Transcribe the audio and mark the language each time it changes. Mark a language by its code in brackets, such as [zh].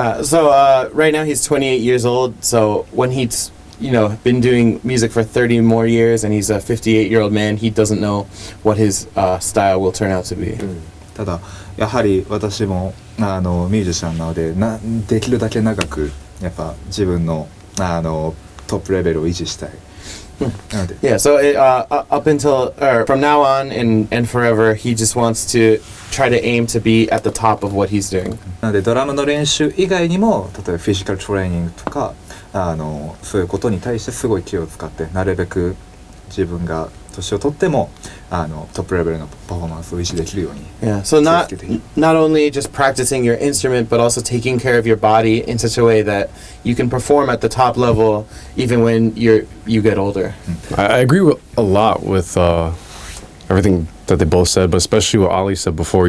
[en] Yeah, so right now he's 28 years old, so when he's, been doing music for 30 more years and he's a 58-year-old man, he doesn't know what his style will turn out to be. [ja] ただやはり私もミュージシャンなのでできるだけ長くやっぱ自分のトップレベルを維持したい。 [en] Yeah, so up until, or from now on and forever, he just wants to try to aim to be at the top of what he's doing. [ja] なのでドラムの練習以外にも例えばフィジカルトレーニングとかそういうことに対してすごい気を使ってなるべく自分が年を取ってもトップレベルのパフォーマンスを維持できるように。 [en] Yeah, so not only just practicing your instrument, but also taking care of your body in such a way that you can perform at the top level even when you get older. I agree with a lot with everything that they both said, but especially what Ollie said before.